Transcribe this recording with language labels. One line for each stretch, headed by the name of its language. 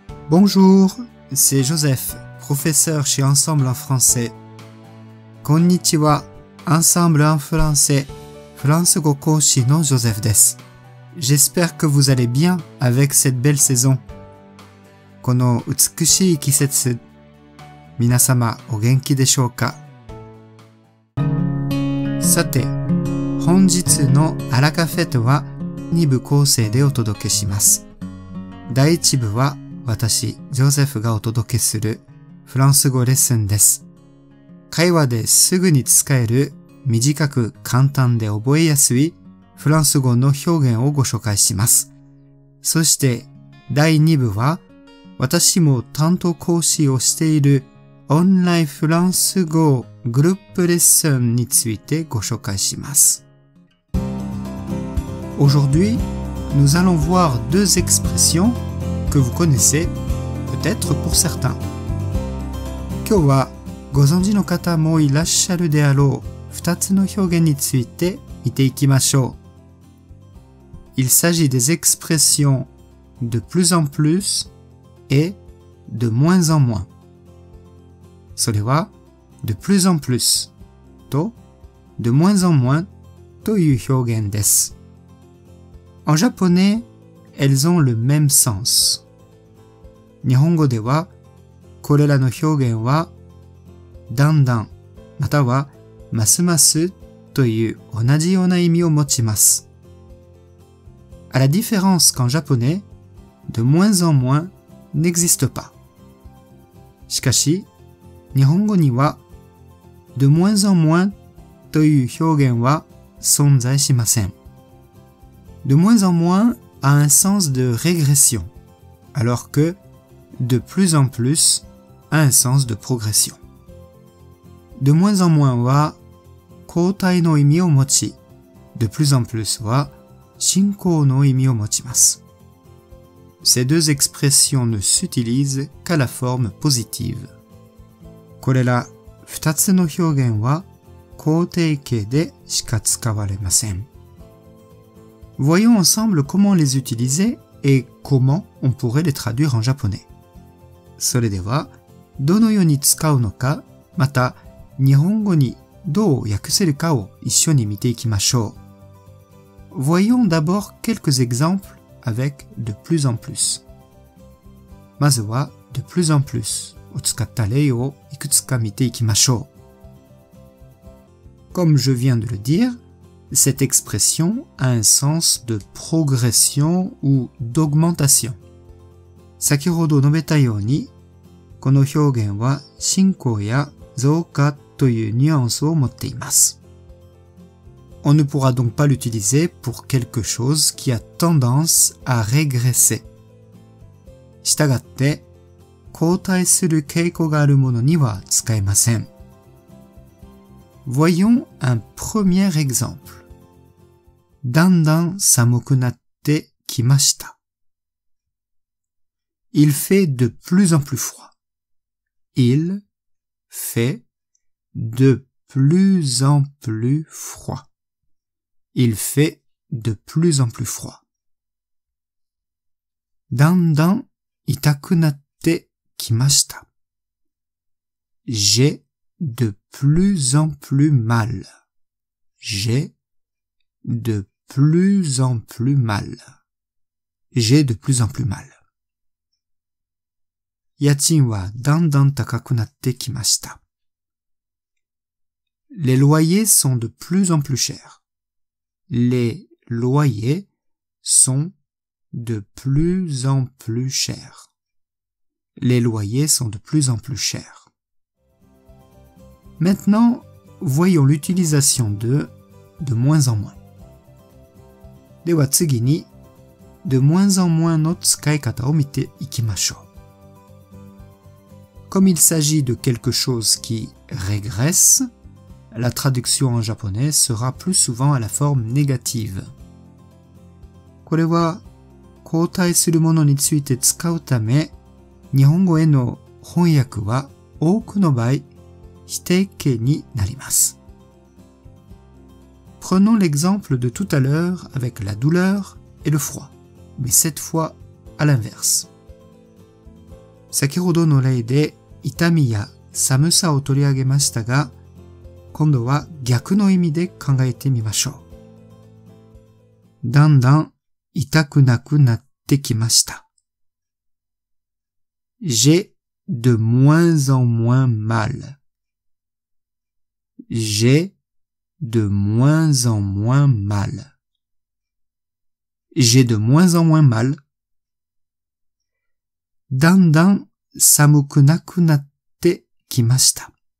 French: Bonjour, c'est Joseph, professeur chez Ensemble en français.
Japanese: Konnichiwa, Ensemble en français, フランス語講師の Joseph です。
French: J'espère que vous allez bien avec cette belle saison.
Japanese: この美しい季節、皆様お元気でしょうか？さて、本日のアラカフェットは2部構成でお届けします。第1部は私、ジョセフがお届けするフランス語レッスンです。会話ですぐに使える短く簡単で覚えやすいフランス語の表現をご紹介します。そして第2部は私も担当講師をしているオンラインフランス語グループレッスンについてご紹介します。
French: Aujourd'hui, nous allons voir deux expressions que vous connaissez, peut-être pour certains.
Japanese: 今日はご存知の方もいらっしゃるであろう2つの表現について見ていきましょう。
French: Il s'agit des expressions de plus en plus et de moins en moins.
Japanese: それは
French: de plus en plus
Japanese: と
French: de moins en moins
Japanese: という表現です。
French: En japonais, elles ont le même sens.
Japanese: 日本語ではこれらの表現はだんだんまたはますますという同じような意味を持ちます。
French: À la différence qu'en japonais, de moins en moins n'existe pas.
Japanese: しかし、日本語には
French: de moins en moins
Japanese: という表現は存在しません。
French: De moins en moins a un sens de régression, alors que de plus en plus a un sens de progression. De moins en moins
Japanese: は後退の意味を持ち、
French: de plus en plus
Japanese: は進行の意味を持ちます。
French: Ces deux expressions ne s'utilisent qu'à la forme positive.
Japanese: これら2つの表現は肯定形でしか使われません。
French: Voyons ensemble comment les utiliser et comment on pourrait les traduire en japonais.
Japanese: それでは、どのように使うのか、また日本語にどう訳せるかを一緒に見ていきましょう。
French: Voyons d'abord quelques exemples avec de plus en plus.
Japanese: まずは
French: de plus en plus
Japanese: を使った例をいくつか見ていきましょう。
French: Comme je viens de le dire, cette expression a un sens de progression ou d'augmentation.
Japanese: 先ほど述べたように、この表現は進行や増加というニュアンスを持っています。
French: On ne pourra donc pas l'utiliser pour quelque chose qui a tendance à régresser.
Japanese: したがって、後退する傾向があるものには使えません。
French: Voyons un premier exemple.
Japanese: だんだん寒くなってきました。
French: Il fait de plus en plus froid. Il fait de plus en plus froid. Il fait de plus en plus froid.
Japanese: だんだん痛くなってきました。
French: J'ai de plus en plus mal. J'ai de plus en plus mal. J'ai de plus en plus mal.
Japanese: 家賃はだんだん高くなってきました。
French: Les loyers sont de plus en plus chers. Les loyers sont de plus en plus chers. Les loyers sont de plus en plus chers. Maintenant, voyons l'utilisation de moins en moins.
Japanese: では次に
French: de moins en moins
Japanese: の使い方を見ていきましょう。
French: Comme il s'agit de quelque chose qui régresse, la traduction en japonais sera plus souvent à la forme négative.
Japanese: これは交代するものについて使うため、日本語への翻訳は多くの場合、否定形になります。
French: Prenons l'exemple de tout à l'heure avec la douleur et le froid, mais cette fois à l'inverse.
Japanese: 先ほどの例で痛みや寒さを取り上げましたが、今度は逆の意味で考えてみましょう。だんだん痛くなくなってきました。
French: J'ai de moins en moins mal. J'ai de moins en moins mal. J'ai de moins en moins mal.
Japanese: だんだん寒くなくなってきました。